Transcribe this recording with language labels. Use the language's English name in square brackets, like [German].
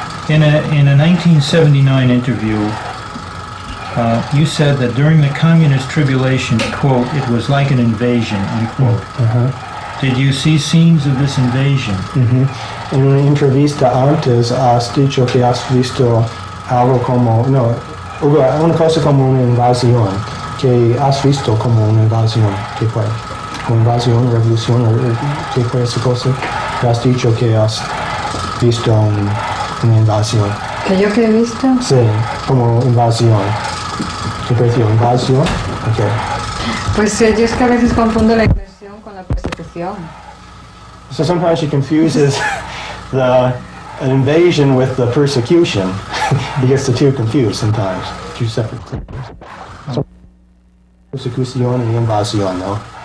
[English] In a 1979 interview, you said that during the communist tribulation, quote, it was like an invasion, unquote. Did you see scenes of this invasion? [Spanish] En una entrevista antes has dicho que has visto algo como, una cosa como una invasión, que has visto como una invasión. ¿Qué fue? ¿Una invasión, revolución? ¿Qué fue esa cosa? Que has dicho que has visto una invasión? ¿Que yo que he visto? Sí, como invasión. ¿Qué pareció? ¿Invasión? Okay. Pues yo es que a veces confundo la inversión con la persecución. [English] So sometimes she confuses an invasion with the persecution. He gets the two confused sometimes. Two separate things. [Spanish] So, persecución y invasión, ¿no?